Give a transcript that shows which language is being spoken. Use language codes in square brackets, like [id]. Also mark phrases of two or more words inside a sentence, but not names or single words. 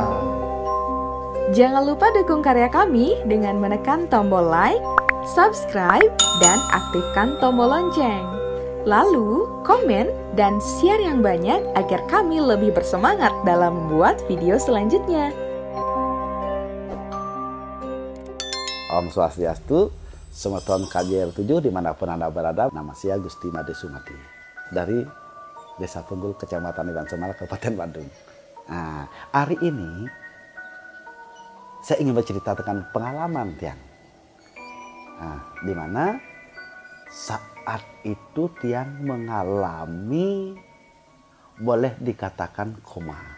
[id] Jangan lupa dukung karya kami dengan menekan tombol like, subscribe, dan aktifkan tombol lonceng. Lalu, komen dan share yang banyak agar kami lebih bersemangat dalam membuat video selanjutnya. Om Swastiastu, Semeton KJR 7 dimanapun Anda berada. Nama saya Gusti Made Sumati dari Desa Punggul, Kecamatan Iban Semala, Kabupaten Bandung. Nah, hari ini saya ingin bercerita tentang pengalaman Tiang. Nah, di mana saat itu Tiang mengalami, boleh dikatakan koma.